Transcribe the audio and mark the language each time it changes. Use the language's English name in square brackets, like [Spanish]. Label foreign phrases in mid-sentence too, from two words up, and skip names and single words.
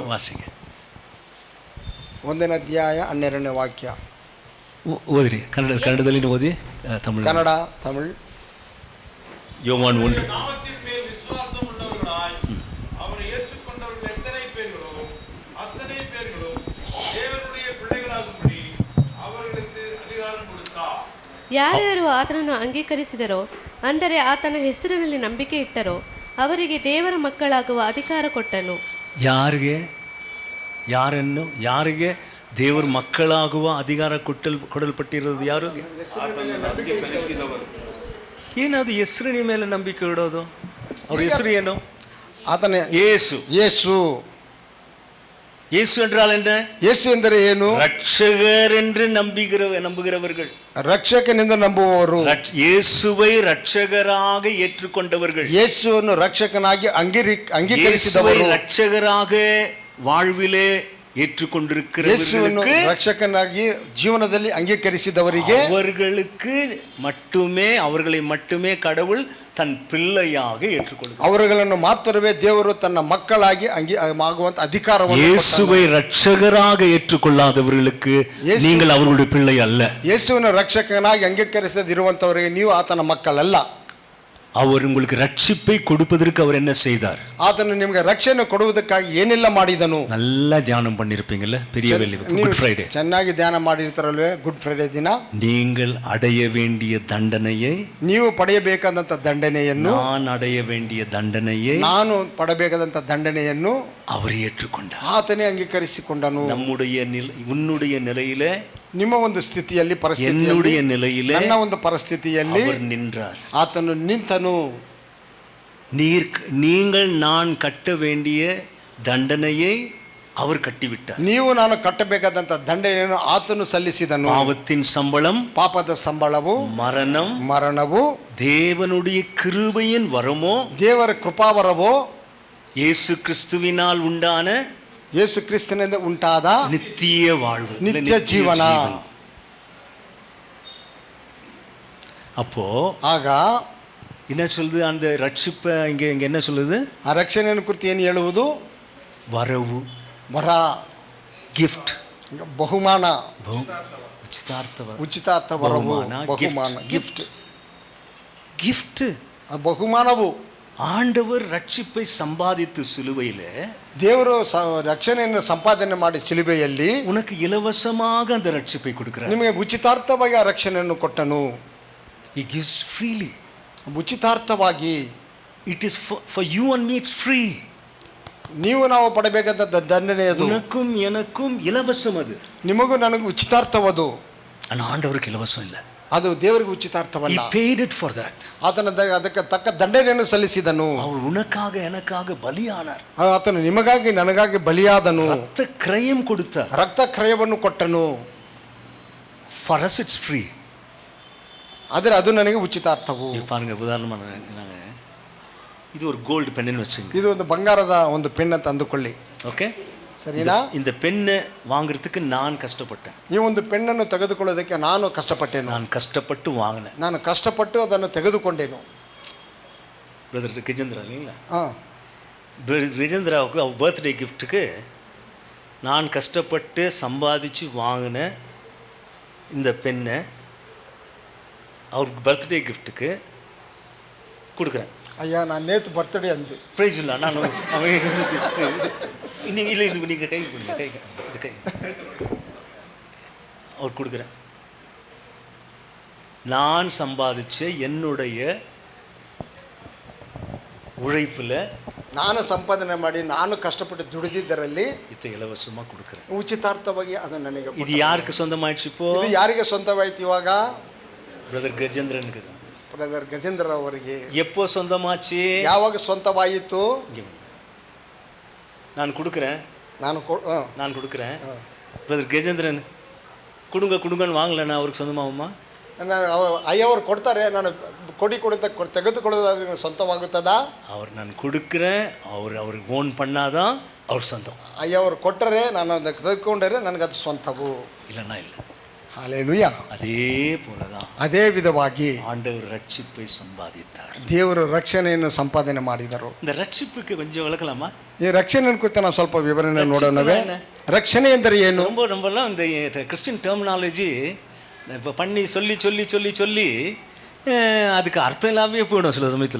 [Tamil] வாசிங்க. [Kannada] 1ನೇ ಅಧ್ಯಾಯ 12ನೇ ವಾಕ್ಯ. [Tamil] ஓதிரி கன்னடದಲ್ಲಿ ஓதி, தமிழ் [Kannada] ಕನ್ನಡ ತಮಿಳ್. [Tamil] யோவான் 1. [Kannada] ಯಾರ್ಯಾರು ಆತನನ್ನು ಅಂಗೀಕರಿಸಿದರೋ, ಅಂದರೆ ಆತನ ಹೆಸರಿನಲ್ಲಿ ನಂಬಿಕೆ ಇಟ್ಟರೋ, ಅವರಿಗೆ ದೇವರ ಮಕ್ಕಳಾಗುವ ಅಧಿಕಾರ ಕೊಟ್ಟನು. ಯಾರಿಗೆ ದೇವರ ಮಕ್ಕಳಾಗುವ ಅಧಿಕಾರ ಕೊಡಲ್ಪಟ್ಟಿರೋದು? ಯಾರು? ಏನದು ಹೆಸರಿನ ಮೇಲೆ ನಂಬಿಕೆ ಇಡೋದು? ಅವ್ರ ಹೆಸರು ಏನು? ಆತನೇ ಯೇಸು. ಯೇಸು. [Tamil] இயேசு என்றால் என்ன? [Kannada] ಯೇಸು ಎಂದರೆ ಏನು? [Tamil] ரட்சகர் என்று நம்புகிறவர்கள், [Kannada] ರಕ್ಷಕನೆಂದು ನಂಬುವವರು, [Tamil] இயேசுவை ரட்சகராக ஏற்றுக்கொண்டவர்கள், [Kannada] ಯೇಸುವನ್ನು ರಕ್ಷಕನಾಗಿ [Tamil] இயேசுவை [Kannada] ಅಂಗೀಕರಿಸಿದವರು, [Tamil] ரட்சகராக வாழ்விலே [Kannada] ಯೇಸುವನ್ನು [Tamil] ஏற்றுக்கொண்டிருக்கிறவர்களுக்கு, [Kannada] ರಕ್ಷಕನಾಗಿ ಜೀವನದಲ್ಲಿ ಅಂಗೀಕರಿಸಿದವರಿಗೆ, [Tamil] அவர்களை மட்டுமே கடவுள் தன் பிள்ளையாக ஏற்றுக்கொள்கிறார். [Kannada] ಅವರುಗಳನ್ನು ಮಾತ್ರವೇ ದೇವರು ತನ್ನ ಮಕ್ಕಳಾಗಿ ಆಗುವಂತ ಅಧಿಕಾರವನ್ನು [Tamil] இயேசுவை ரட்சகராக ஏற்றுக்கொள்ளாதவர்களுக்கு நீங்கள் அவர்களுடைய பிள்ளை அல்ல. [Kannada] ಯೇಸುವನ್ನು ರಕ್ಷಕನಾಗಿ ಅಂಗೀಕರಿಸದಿರುವಂತವರಿಗೆ ನೀವು ಆತನ ಮಕ್ಕಳಲ್ಲ. [Tamil] அவர் உங்களுக்கு ரட்சிப்பை கொடுப்பதற்கு அவர் என்ன செய்தார்? [Kannada] ಆತನು ನಿಮಗೆ ರಕ್ಷಣೆ ಕೊಡುವುದಕ್ಕಾಗಿ ಏನೆಲ್ಲ ಮಾಡಿದನು? [Tamil] நல்லா தியானம் பண்ணிருப்பீங்கல்ல பெரிய வெள்ளி குட் ஃப்ரைடே. [Kannada] ಚೆನ್ನಾಗಿ ಧ್ಯಾನ ಮಾಡಿರ್ತಾರಲ್ವೇ ಗುಡ್ ಫ್ರೈಡೆ ದಿನ. [Tamil] நீங்கள் அடைய வேண்டிய தண்டனையை, [Kannada] ನೀವು ಪಡೆಯಬೇಕಾದಂತ ದಂಡನೆಯನ್ನು, [Tamil] நான் அடைய வேண்டிய தண்டனையை [Kannada] ನಾನು ಪಡಬೇಕಾದಂತ ದಂಡನೆಯನ್ನು [Tamil] அவர் ஏற்றுக்கொண்டார். [Kannada] ಆತನೇ ಅಂಗೀಕರಿಸಿಕೊಂಡನು. [Tamil] உன்னுடைய நிலையிலே, [Kannada] ನಿಮ್ಮ ಒಂದು ಸ್ಥಿತಿಯಲ್ಲಿ, [Tamil] என்னுடைய [Kannada] ಪರಿಸ್ಥಿತಿಯಲ್ಲಿ, [Tamil] நிலையிலே [Kannada] ನನ್ನ ಒಂದು ಪರಿಸ್ಥಿತಿಯಲ್ಲಿ [Tamil] அவர் நின்றார். [Kannada] ಆತನು ನಿಂತನು. [Tamil] நீங்கள் நான் கட்ட வேண்டிய தண்டனையை அவர் கட்டிவிட்டார். [Kannada] ನೀವು ನಾನು ಕಟ್ಟಬೇಕಾದಂತ ದಂಡನೆಯನ್ನು ಆತನು ಸಲ್ಲಿಸಿದನು. [Tamil] பாவத்தின் சம்பளம், [Kannada] ಪಾಪದ ಸಂಬಳವು [Tamil] மரணம், [Kannada] ಮರಣವು, [Tamil] தேவனுடைய கிருபையின் வரமோ, [Kannada] ದೇವರ ಕೃಪಾವರವೋ, [Tamil] இயேசு கிறிஸ்துவினால் உண்டான [Kannada] ಯೇಸು ಕ್ರಿಸ್ತನಿಂದ ಉಂಟಾದ [Tamil] நித்திய வாழ்வு, [Kannada] ನಿತ್ಯ ಜೀವನ. [Tamil] அப்போ [Kannada] ಆಗ [Tamil] என்ன சொல்லுது அந்த ரட்சிப்பை? இங்க என்ன சொல்லுது? [Kannada] ಆ ರಕ್ಷಣೆಯನ್ನು ಕುರಿತು ಏನು ಹೇಳುವುದು? [Tamil] வரவு, [Kannada] ವರ, ಗಿಫ್ಟ್, ಬಹುಮಾನ, ಉಚಿತಾರ್ಥ ವರವು, ಬಹುಮಾನ, ಗಿಫ್ಟ್. ಗಿಫ್ಟ್, ಬಹುಮಾನವು. [Tamil] ஆண்டவர் ரட்சிப்பை சம்பாதித்து சிலுவையிலே, [Kannada] ದೇವರು ರಕ್ಷಣೆಯನ್ನು ಸಂಪಾದನೆ ಮಾಡಿ ಶಿಲುಬೆಯಲ್ಲಿ [Tamil] உனக்கு இலவசமாக அந்த ரட்சிப்பை கொடுக்கிறார். [Kannada] ನಿಮಗೆ ಉಚಿತಾರ್ಥವಾಗಿ ಆ ರಕ್ಷಣೆಯನ್ನು ಕೊಟ್ಟನು. [English] He gives freely. [Kannada] ಉಚಿತಾರ್ಥವಾಗಿ. [English] It is for you and me, it's free. [Kannada] ನೀವು ನಾವು ಪಡಬೇಕಾದ ದಂಡನೆ ಅದು. [Tamil] உனக்கும் எனக்கும் இலவசம் அது. [Kannada] ನಿಮಗೂ ನನಗೂ ಉಚಿತಾರ್ಥವದು. [Tamil] ஆனா ஆண்டவருக்கு இலவசம் இல்லை. [Kannada] ಅದು ದೇವರಿಗೆ ಉಚಿತಾರ್ಥವಲ್ಲ. [English] He paid it for that. [Kannada] ಆತನ ಅದಕ್ಕೆ ತಕ್ಕ ದಂಡನೆಯನ್ನು ಸಲ್ಲಿಸಿದನು. [Tamil] அவர் உனக்காக எனக்காக பலியானார். [Kannada] ಆತನು ನಿಮಗಾಗಿ ನನಗಾಗಿ ಬಲಿಯಾದನು. [Tamil] ரத்த கிரயம் கொடுத்தார். [Kannada] ರಕ್ತ ಕ್ರಯವನ್ನು ಕೊಟ್ಟನು. [English] For us it's free. [Kannada] ಆದರೆ ಅದು ನನಗೆ ಉಚಿತಾರ್ಥವು. [Tamil] பாருங்க, உதாரணமா இது ஒரு [English] gold pen [Tamil] வச்சுங்க. [Kannada] ಇದು ಒಂದು ಬಂಗಾರದ ಒಂದು ಪೆನ್ ಅಂತ ಅಂದುಕೊಳ್ಳಿ. [Tamil] ஓகே, [Kannada] ಸರಿನಾ? [Tamil] இந்த பெண்ணை வாங்குறதுக்கு நான் கஷ்டப்பட்டேன். [Kannada] ಈ ಒಂದು ಪೆನ್ನನ್ನು ತೆಗೆದುಕೊಳ್ಳೋದಕ್ಕೆ ನಾನು ಕಷ್ಟಪಟ್ಟೆನು. [Tamil] நான் கஷ்டப்பட்டு வாங்கினேன். [Kannada] ನಾನು ಕಷ್ಟಪಟ್ಟು ಅದನ್ನು ತೆಗೆದುಕೊಂಡೇನು. [Tamil] பிரதர் கஜேந்திரா இல்லைங்களா? ரிஜேந்திராவுக்கு அவர் [English] birthday gift [Tamil] நான் கஷ்டப்பட்டு சம்பாதிச்சு வாங்கின இந்த பெண்ணை அவருக்கு [English] birthday gift [Tamil] கொடுக்குறேன். ஐயா, நான் நேற்று பர்த்டே வந்து ப்ரைஸ் இல்லை, நான் இன்னைக்கு இல்லை, இது நீங்கள் கை கொடுங்க, கை இது கை அவர் கொடுக்குறேன். நான் சம்பாதிச்ச என்னுடைய உழைப்பில் [Kannada] ನಾನು ಸಂಪಾದನೆ ಮಾಡಿ ನಾನು ಕಷ್ಟಪಟ್ಟು ದುಡಿದಿದ್ದರಲ್ಲಿ [Tamil] இதை இலவசமாக கொடுக்குறேன். [Kannada] ಉಚಿತಾರ್ಥವಾಗಿ ಅದು ನನಗೆ. [Tamil] இது யாருக்கு சொந்தமாயிடுச்சு இப்போ? [Kannada] ಇದು ಯಾರಿಗೆ ಸ್ವಂತವಾಯ್ತು ಇವಾಗ? [Tamil] பிரதர் கஜேந்திரனுக்கு. [Kannada] ಬ್ರದರ್ ಗಜೇಂದ್ರ ಅವರಿಗೆ. [Tamil] எப்போ சொந்தமாச்சு? [Kannada] ಯಾವಾಗ ಸ್ವಂತವಾಯಿತು? [Tamil] நான் கொடுக்குறேன், [Kannada] ನಾನು [Tamil] கொடுக்குறேன். பிரதர் கஜேந்திரன் கொடுங்கன்னு வாங்கலன்னா அவருக்கு சொந்தமாகுமா? [Kannada] ಅಯ್ಯವರು ಕೊಡ್ತಾರೆ, ನಾನು ತೆಗೆದುಕೊಳ್ಳೋದಾದ್ರೆ ಸ್ವಂತವಾಗುತ್ತದಾ? [Tamil] நான் கொடுக்குறேன், அவருக்கு ಓನ್ பண்ணாதான் [Kannada] ಅವ್ರ ಸ್ವಂತ. ಅಯ್ಯವರು ಕೊಟ್ಟರೆ ನಾನು ಅದಕ್ಕೆ ತೆಗೆದುಕೊಂಡರೆ ನನಗದು ಸ್ವಂತವು, [Tamil] இல்லைன்னா இல்லை. ஹல்லேலூயா. அதே போலதான் [Kannada] ಅದೇ ವಿಧವಾಗಿ [Tamil] ஆண்டவர் ரட்சிப்பை சம்பாதித்தார். [Kannada] ದೇವರು ರಕ್ಷಣೆಯನ್ನು ಸಂಪಾದನೆ ಮಾಡಿದರು. [Tamil] இந்த ரட்சிப்புக்கு கொஞ்சம் விளக்கலாமா? [Kannada] ಈ ರಕ್ಷಣೆ ಕುರಿತು ನಾವು ಸ್ವಲ್ಪ ವಿವರಣೆ ನೋಡೋಣವೇ? ರಕ್ಷಣೆ ಎಂದರೆ ಏನು? [Tamil] ரொம்பலாம் இந்த [English] Christian terminology [Tamil] இப்போ பண்ணி சொல்லி [Kannada] ಅದಕ್ಕೆ ಅರ್ಥ ಇಲ್ಲವೇ [Tamil] போயிடும் சில ಸಮಯத்தில்.